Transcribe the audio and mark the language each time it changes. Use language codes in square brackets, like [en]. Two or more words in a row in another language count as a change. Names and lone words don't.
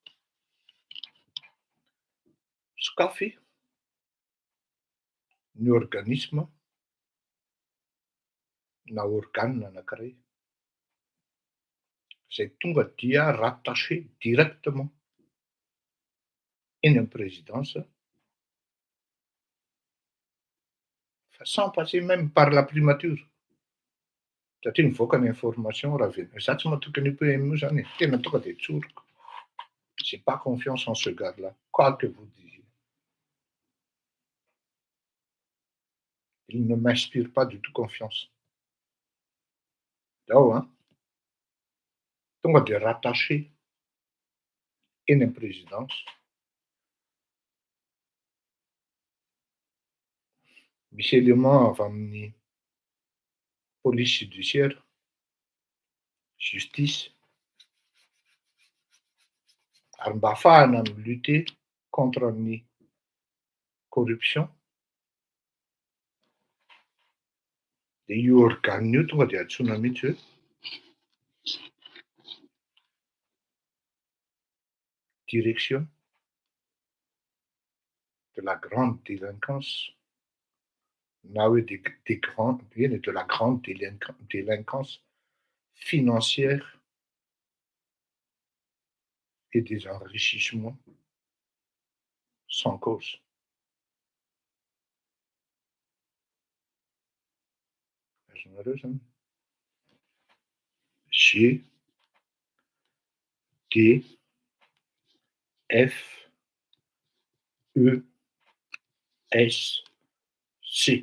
[mg] Sokafy ny organisme na organe anankiray izay tonga dia [fr] rattaché directement [mg] eny amin'ny présidence, [fr] sans passer même par la primature. [mg] Satria mivoaka ny information raha avy. Za tsy matoky ny PMU zany, tena tonga dia tsoriko. [fr] J'ai pas confiance en ce gars-là, quoi que vous disiez. Il ne m'inspire pas du tout confiance. Dao, hein? [mg] Tonga dia rattaché eny amin'ny présidence. Misy élément avy amin'ny [fr] police judiciaire, [mg] justice, ary mba ahafahana milutter contre ny corruption. Dia io organe io tonga dia antsoina mihitsy hoe [fr] direction de la grande délinquance, [mg] na hoe [fr] de la grande délinquance financière et des enrichissements sans cause. G, D, F, E, S, C.